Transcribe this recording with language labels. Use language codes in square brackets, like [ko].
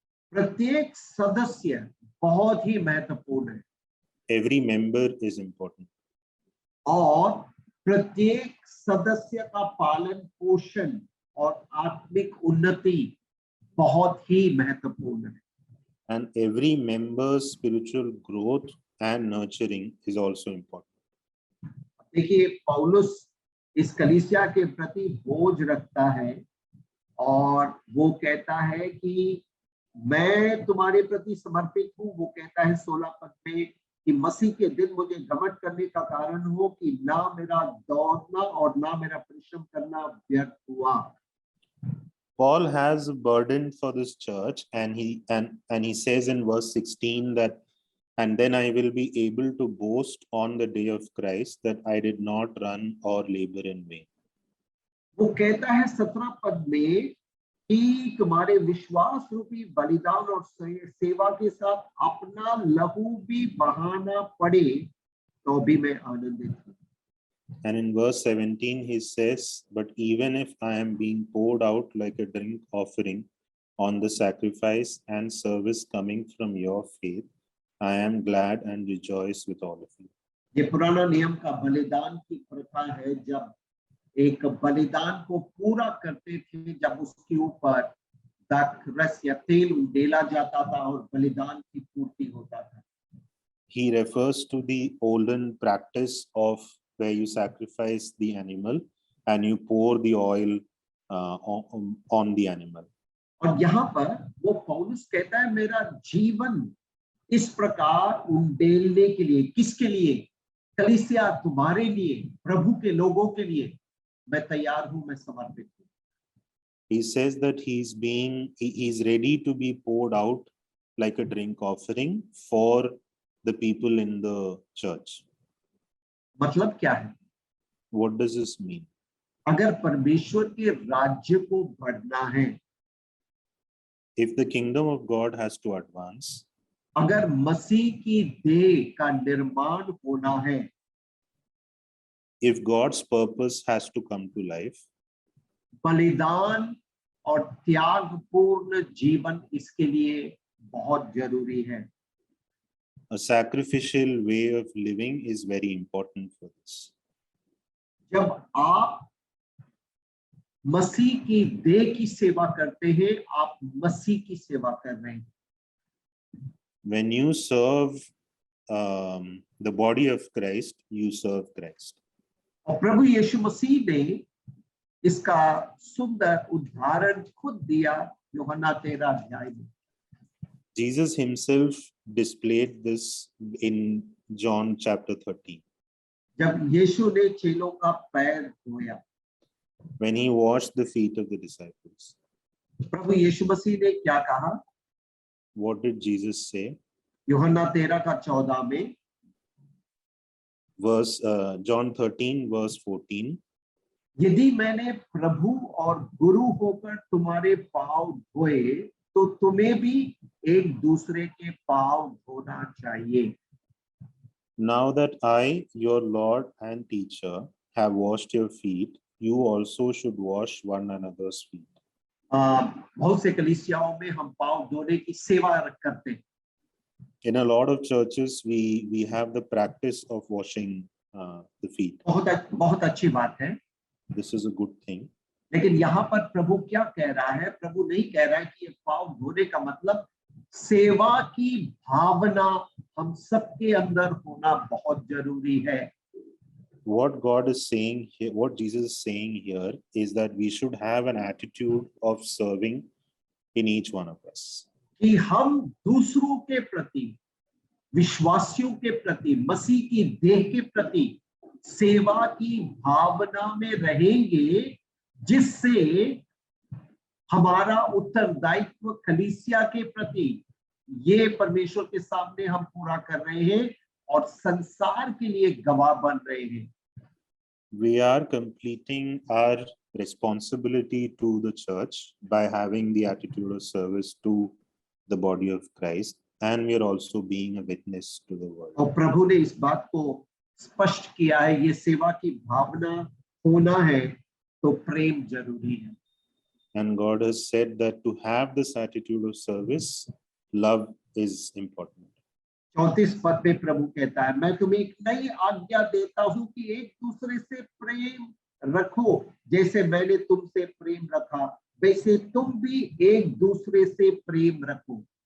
[hi] प्रत्येक सदस्य बहुत ही महत्वपूर्ण है। [en] Every member is important. [hi] और प्रत्येक सदस्य का पालन पोषण और आत्मिक उन्नति बहुत ही महत्वपूर्ण है। [en] And every member's spiritual growth and nurturing is also important. [hi] देखिए, पौलुस इस कलीसिया के प्रति बोझ रखता है और वो कहता है कि मैं तुम्हारे प्रति समर्पित हूँ। वो कहता है 16 पद में कि मसीह के दिन मुझे घमंड करने का कारण हो कि ना मेरा दौड़ना और ना मेरा परिश्रम करना व्यर्थ हुआ। [en] Paul has a burden for this church, and he says in verse 16 that, and then I will be able to boast on the day of Christ that I did not run or labor in vain. [hi] वो कहता है 17 पद में कि तुम्हारे विश्वास रूपी बलिदान और सेवा के साथ अपना लहू भी बहाना पड़े, तो भी मैं आनंदित हूँ। [en] And in verse 17, he says, "But even if I am being poured out like a drink offering on the sacrifice and service coming from your faith, I am glad and rejoice with all of you." [hi] ये पुराना नियम का बलिदान की प्रथा है, जब एक बलिदान को पूरा करते थे, जब उसके ऊपर दाखरस या तेल उंडेला जाता था और बलिदान की पूर्ति होता था। [en] He refers to the olden practice of where you sacrifice the animal and you pour the oil on the animal. [hi] और यहाँ पर वो पौलुस कहता है, मेरा जीवन इस प्रकार उंडेलने के लिए, किसके लिए? कलीसिया, तुम्हारे लिए, प्रभु के लोगों के लिए मैं तैयार हूं, मैं समर्पित हूं। [en] He says that he's ready to be poured out like a drink offering for the people in the church. [hi] मतलब क्या है? [en] What does this mean? [hi] अगर परमेश्वर के राज्य को बढ़ना है, [en] If the kingdom of God has to advance, [hi] अगर मसीह की देह का निर्माण होना है, [en] if God's purpose has to come to life, [hi] बलिदान और त्यागपूर्ण जीवन इसके लिए बहुत जरूरी है। [en] a sacrificial way of living is very important for this. [hi] जब आप मसीह की देह की सेवा करते हैं, आप मसीह की सेवा कर रहे हैं। [en] When you serve the body of Christ, you serve Christ. [hi] और प्रभु यीशु मसीह ने इसका सुंदर उदाहरण खुद दिया यूहन्ना 13 अध्याय में। [en] Jesus himself displayed this in John chapter 13. [hi] जब यीशु ने चेलों का पैर धोया, [en] When he washed the feet of the disciples. [hi] प्रभु यीशु मसीह ने क्या कहा? [en] What did Jesus say? [hi] यूहन्ना 13 का 14 में, [en] John 13 verse 14. [hi] यदि मैंने प्रभु और गुरु होकर तुम्हारे पांव धोए, तो तुम्हें भी एक दूसरे के पांव धोना चाहिए। [en] Now that I, your Lord and teacher, have washed your feet, you also should wash one another's feet. [hi] बहुत से कलीसियाओं में हम पांव धोने की सेवा करते हैं। [en] In a lot of churches, we have the practice of washing the feet. [hi] बहुत अच्छी बात है, [en] This is a good thing. [hi] लेकिन यहाँ पर प्रभु क्या कह रहा है? प्रभु नहीं कह रहा है कि ये पांव धोने का मतलब सेवा की भावना हम सबके अंदर होना बहुत जरूरी है। [en] What God is saying here, what Jesus is saying here, is that we should have an attitude of serving in each one of us. [hi] कि हम दूसरों के प्रति, विश्वासियों के प्रति, मसीह की देह के प्रति सेवा की भावना में रहेंगे, जिससे हमारा उत्तरदायित्व कलीसिया के प्रति ये परमेश्वर के सामने हम पूरा कर रहे हैं और संसार के लिए गवाह बन रहे हैं। [en] We are completing our responsibility to the church by having the attitude of service to the body of Christ, and we are also being a witness to the world. [hi] और प्रभु ने इस बात को स्पष्ट किया है, ये सेवा की भावना होना है तो प्रेम जरूरी है। [en] And God has said that to have this attitude of service, love is important. [hi] 34 पद में प्रभु कहता है, मैं तुम्हें एक नई आज्ञा देता हूं कि एक दूसरे से प्रेम रखो, जैसे मैंने तुमसे प्रेम रखा वैसे तुम भी एक दूसरे से प्रेम रखो।